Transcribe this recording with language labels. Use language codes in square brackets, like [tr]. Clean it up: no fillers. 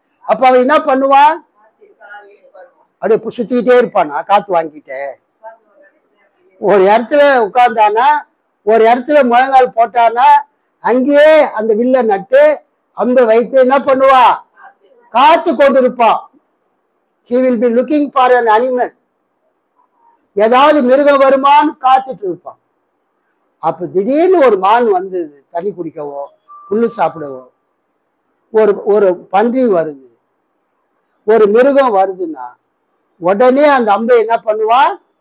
[ta] அப்ப அவன் என்ன பண்ணுவான்? அப்படியே சுத்திக்கிட்டே இருப்பானா காத்து வாங்கிட்டு. ஒரு இடத்துல உட்கார்ந்தானா, ஒரு இடத்துல முழங்கால் போட்டானா, அங்கேயே அந்த வில்ல நட்டு அம்பை வைத்து என்ன பண்ணுவா? காத்து கொண்டிருப்பான். [en] He will be looking for an animal. [ta] ஏதாவது மிருகம் வருமான்னு காத்துட்டு இருப்பான். அப்ப திடீர்னு ஒரு மான் வந்து தண்ணி குடிக்கவோ புல்லு சாப்பிடவோ, ஒரு பன்றி வருது, ஒரு மிருகம் வருதுன்னா உடனே அந்த அம்பை என்ன பண்ணுவான்?